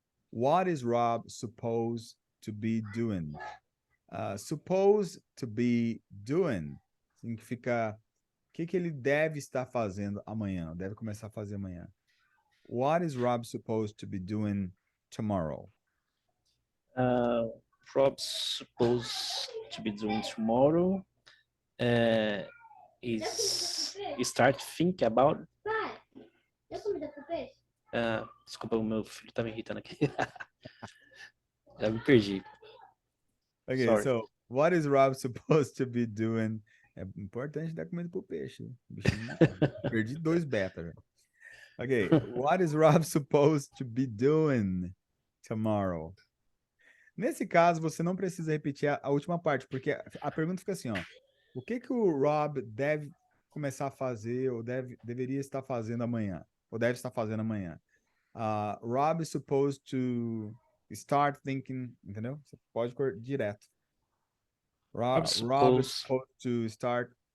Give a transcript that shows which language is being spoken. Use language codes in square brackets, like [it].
[en] What is Rob supposed to be doing? [pt] Supposed to be doing significa o que ele deve estar fazendo amanhã, deve começar a fazer amanhã. [en] What is Rob supposed to be doing tomorrow? Rob's supposed to be doing tomorrow is start think about. [pt] Desculpa, o meu filho tá me irritando aqui. Já me perdi. [en] Okay, Sorry. so what is Rob supposed to be doing? [pt] É importante dar comida pro peixe. Bichinho, perdi 2 beta. [en] Okay, what is Rob supposed to be doing tomorrow? [pt] Nesse caso, você não precisa repetir a última parte, porque a pergunta fica assim, ó. O que o Rob deve começar a fazer ou deveria estar fazendo amanhã? Ou deve estar fazendo amanhã? [en] Rob is supposed to start thinking, entendeu? [pt] Você pode direto. [en] Rob is supposed to start.